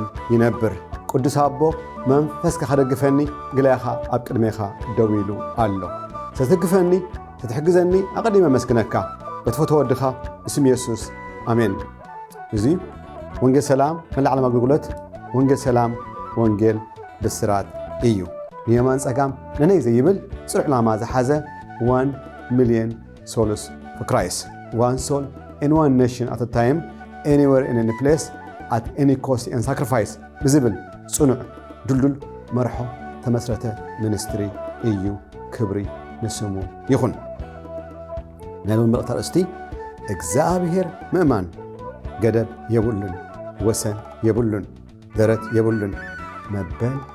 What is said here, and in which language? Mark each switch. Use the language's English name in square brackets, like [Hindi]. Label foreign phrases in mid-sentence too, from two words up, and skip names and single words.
[Tigrinya] ይነብር። ቅዱስ ኣቦ መንፈስካ ከደግፈኒ ግላይኻ ኣብ ቅድሜኻ ደው ኢሉ ኣሎ። ተትግፈኒ ተትሕግዘኒ ኣቐዲመ መስግነካ በትፈቶ ወድኻ እስም ኢየሱስ ኣሜን። እዚ ወንጌል ሰላም መላዕለም ኣገልግሎት ወንጌል ሰላም ወንጌል ብስራት እዩ። ንየማን ጸጋም ነነይ ዘይብል ጽዑዕ ላማ ዝሓዘ [English] 1 million souls for Christ. One soul in one nation at a time, anywhere in any place, at any cost and sacrifice. [Tigrinya] ብዝብል ጽኑዕ ድልዱል መርሖ ተመስረተ ሚኒስትሪ እዩ። ክብሪ ንስሙ ይኹን። ናይሎም መልእኽቲ ኣርእስቲ እግዚአብሔር ምእማን ገደብ የብሉን፣ ወሰን የብሉን፣ ደረት የብሉን መበል